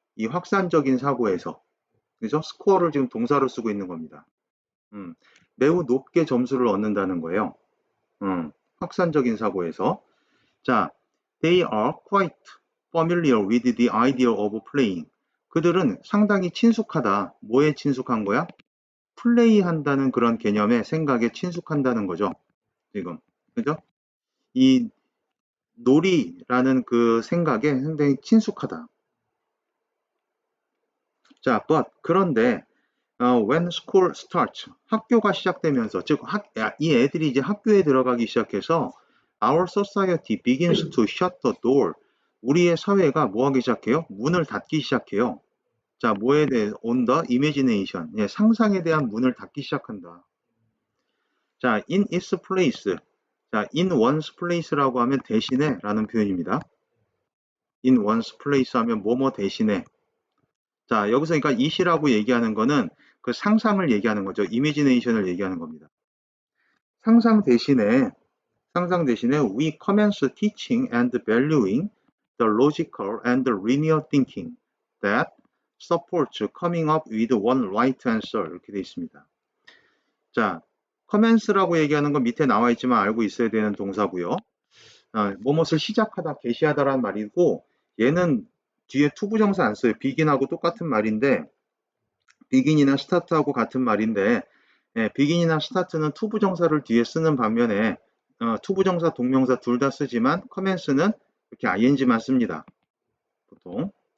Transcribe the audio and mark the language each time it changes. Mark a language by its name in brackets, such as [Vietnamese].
[Korean] 이 확산적인 사고에서. 그죠? 스코어를 지금 동사로 쓰고 있는 겁니다. 매우 높게 점수를 얻는다는 거예요. 확산적인 사고에서. [English] 자, they are quite familiar with the idea of playing. [Korean] 그들은 상당히 친숙하다. 뭐에 친숙한 거야? 플레이한다는 그런 개념에 생각에 친숙한다는 거죠. 지금. 그죠? 이 놀이라는 그 생각에 상당히 친숙하다. 자, 그런데 [English] when school starts, [Korean] 학교가 시작되면서, 즉 이 애들이 이제 학교에 들어가기 시작해서 [English] our society begins to shut the door. [Korean] 우리의 사회가 뭐 하기 시작해요? 문을 닫기 시작해요. 자, 뭐에 대해 [English] on the imagination, [Korean] 상상에 대한 문을 닫기 시작한다. [English] 자, in its place. [Korean] 자, in one's place라고 하면 대신에 라는 표현입니다. in one's place 하면 뭐뭐 대신에. 자, 여기서 그러니까 it이라고 얘기하는 거는 그 상상을 얘기하는 거죠. imagination을 얘기하는 겁니다. 상상 대신에 [English] we commence teaching and valuing the logical and linear thinking that supports coming up with one right answer [Korean] 이렇게 되어 있습니다. 자, commence라고 얘기하는 건 밑에 나와 있지만 알고 있어야 되는 동사고요. 뭐뭇을 시작하다, 개시하다라는 말이고 얘는 뒤에 투부정사 안 써요. begin하고 똑같은 말인데 begin이나 start하고 같은 말인데 begin이나 start는 투부정사를 뒤에 쓰는 반면에 투부정사, 동명사 둘 다 쓰지만 commence는 이렇게 ing만 씁니다. 보통.